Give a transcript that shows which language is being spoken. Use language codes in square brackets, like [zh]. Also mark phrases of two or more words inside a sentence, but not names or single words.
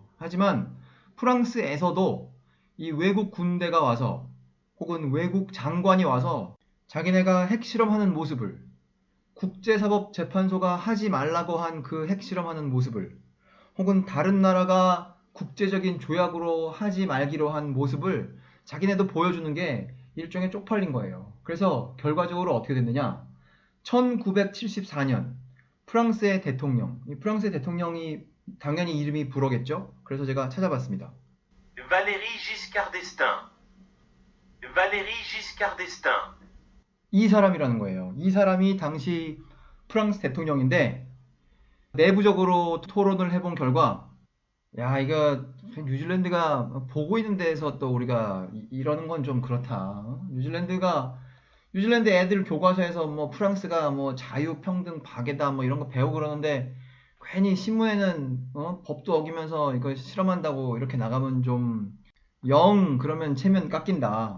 [ko] 하지만 프랑스에서도 이 외국 군대가 와서 혹은 외국 장관이 와서 자기네가 핵실험하는 모습을 국제사법재판소가 하지 말라고 한 그 핵실험하는 모습을 혹은 다른 나라가 국제적인 조약으로 하지 말기로 한 모습을 자기네도 보여주는 게 일종의 쪽팔린 거예요. 그래서 결과적으로 어떻게 됐느냐? 1974년 프랑스의 대통령, 이 프랑스의 대통령이 당연히 이름이 불어겠죠? 그래서 제가 찾아봤습니다. Valéry Giscard d'Estaing. Valéry Giscard d'Estaing. 이 사람이라는 거예요. 이 사람이 당시 프랑스 대통령인데 내부적으로 토론을 해본 결과 야 이거 뉴질랜드가 보고 있는 데에서 또 우리가 이러는 건 좀 그렇다. 뉴질랜드 애들 교과서에서 뭐 프랑스가 뭐 자유, 평등, 박애다 뭐 이런 거 배우고 그러는데 괜히 신문에는 법도 어기면서 이거 실험한다고 이렇게 나가면 좀 그러면 체면 깎인다.